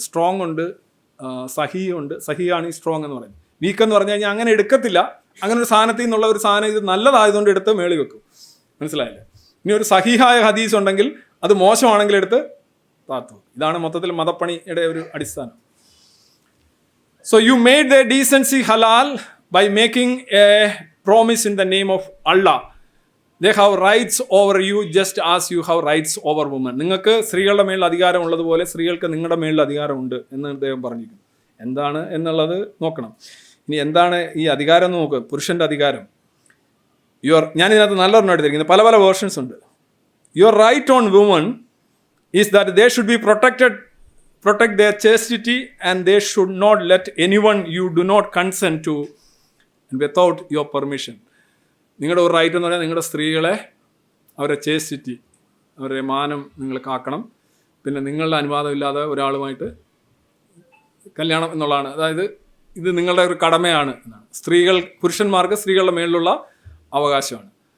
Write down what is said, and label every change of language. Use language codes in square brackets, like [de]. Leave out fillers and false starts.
[ml] Strong ഉണ്ട്, സഹി ഉണ്ട്. സഹിയാണ് ഈ സ്ട്രോങ് എന്ന് പറയുന്നത്. വീക്ക് എന്ന് പറഞ്ഞു കഴിഞ്ഞാൽ അങ്ങനെ എടുക്കത്തില്ല. അങ്ങനെ ഒരു സാധനത്തിൽ നിന്നുള്ള ഒരു സാധനം ഇത് നല്ലതായതുകൊണ്ട് എടുത്ത് മേളി വെക്കും. മനസ്സിലായില്ലേ? ഇനി ഒരു സഹിഹായ ഹദീസ് ഉണ്ടെങ്കിൽ അത് മോശമാണെങ്കിൽ എടുത്ത് താത്തു. ഇതാണ് മൊത്തത്തിൽ മതപ്പണിയുടെ ഒരു അടിസ്ഥാനം. [en] So you made their decency halal by making a promise in the name of Allah. They have rights over you just as you have rights over women. [ml] നിങ്ങൾക്ക് സ്ത്രീകളുടെ മേളിൽ അധികാരം ഉള്ളതുപോലെ സ്ത്രീകൾക്ക് നിങ്ങളുടെ മേളിൽ അധികാരമുണ്ട് എന്ന് അദ്ദേഹം പറഞ്ഞിരിക്കുന്നു. എന്താണ് എന്നുള്ളത് നോക്കണം. ഇനി എന്താണ് ഈ അധികാരം എന്ന് നോക്കുക. പുരുഷൻ്റെ അധികാരം. ഞാനിതിനകത്ത് നല്ലൊരെണ്ണം എടുത്തിരിക്കുന്നത്. പല പല വേർഷൻസ് ഉണ്ട്. [en] Your right on woman is that they should be protect their chastity and they should not let anyone you do not consent to without your permission. [ml] നിങ്ങളുടെ ഒരു റൈറ്റ് എന്ന് പറഞ്ഞാൽ നിങ്ങളുടെ സ്ത്രീകളെ, അവരുടെ ചേസ്റ്റിറ്റി, അവരുടെ മാനം നിങ്ങൾ കാക്കണം. പിന്നെ നിങ്ങളുടെ അനുവാദമില്ലാതെ ഒരാളുമായിട്ട് കല്യാണം എന്നുള്ളതാണ്. അതായത് ഇത് നിങ്ങളുടെ ഒരു കടമയാണ് എന്നാണ്. പുരുഷന്മാർക്ക് സ്ത്രീകളുടെ മേളിലുള്ള അവകാശമാണ്.